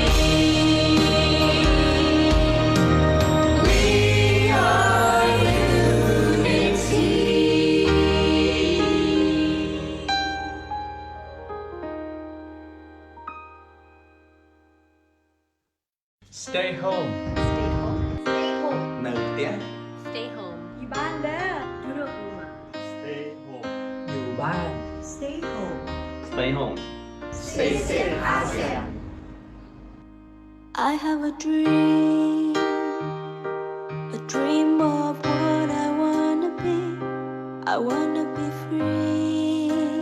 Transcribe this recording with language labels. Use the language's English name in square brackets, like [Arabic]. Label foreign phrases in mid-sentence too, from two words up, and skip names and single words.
[English] We are unity. Stay home. Stay home. Stay home. [Khmer] នៅផ្ទះ [English] Stay home. [Malay] Di banda. Duduk rumah. [English] Stay home. [Thai] อยู่บ้าน [English] Stay home. Stay home Stay safe ASEAN. I have a dream of what I wanna be. I wanna be free.